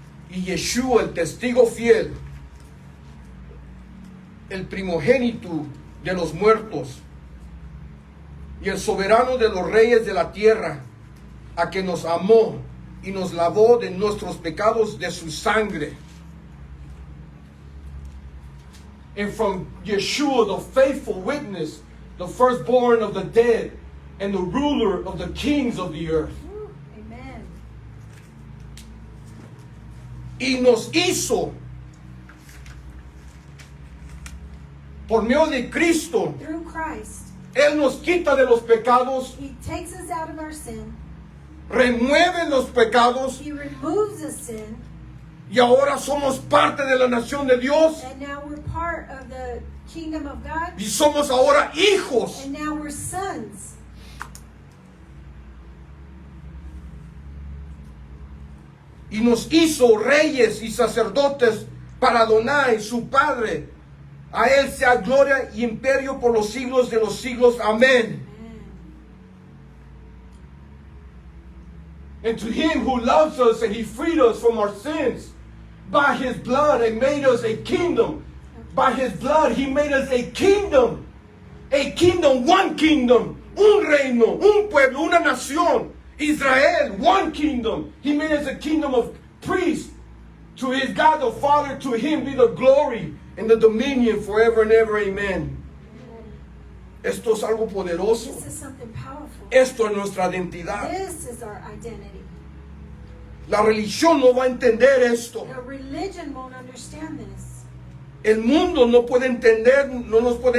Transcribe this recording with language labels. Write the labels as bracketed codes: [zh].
[es] Y Yeshua, el testigo fiel, el primogénito de los muertos y el soberano de los reyes de la tierra, a que nos amó y nos lavó de nuestros pecados de su sangre. [en] And from Yeshua, the faithful witness, the firstborn of the dead, and the ruler of the kings of the earth. Woo, amen. [es] Y nos hizo, por medio de Cristo, [en] Through Christ, [es] Él nos quita de los pecados, [en] He takes us out of our sin. [es] remueve los pecados, [en] He removes the sin. [es] y ahora somos parte de la nación de Dios, [en] And now we're part of the kingdom of God. [es] y somos ahora hijos. [en] And now we're sons. [es] Y nos hizo reyes y sacerdotes para Adonai, su Padre. A Él sea gloria y imperio por los siglos de los siglos. Amén. [en] Amen. And to him who loves us and he freed us from our sins by his blood and made us a kingdom. By his blood he made us a kingdom. A kingdom, one kingdom. [es] Un reino, un pueblo, una nación. [en] Israel, one kingdom. He made us a kingdom of priests. To his God the Father, to him be the glory and the dominion forever and ever. [es] Amen. Esto es algo poderoso. [en] This is something powerful. [es] Esto es nuestra identidad. [en] This is our identity. [es] La religión no va a entender esto. [en] The religion won't understand this. [es] El mundo no puede entender, no nos puede